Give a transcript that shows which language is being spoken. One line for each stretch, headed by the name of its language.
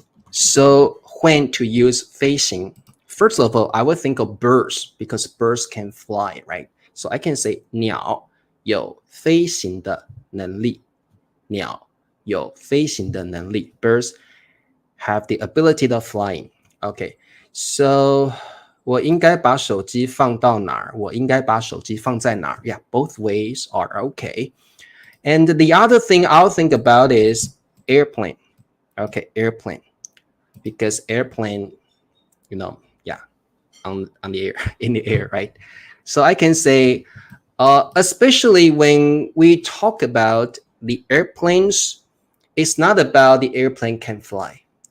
English: So when to use 飞行? First of all, I would think of birds because birds can fly, right? So I can say
Chinese: 鸟有飞行的能力. 鸟有飞行的能力.
English: Birds have the ability of flying. Okay, so
Chinese: 我应该把手机放到哪儿? 我应该把手机放在哪儿?
English: Yeah, both ways are okay. And the other thing I'll think about is airplane. Okay, airplane. Because airplane, on the air, in the air, right? So I can say, especially when we talk about the airplanes, it's not about the airplane can fly.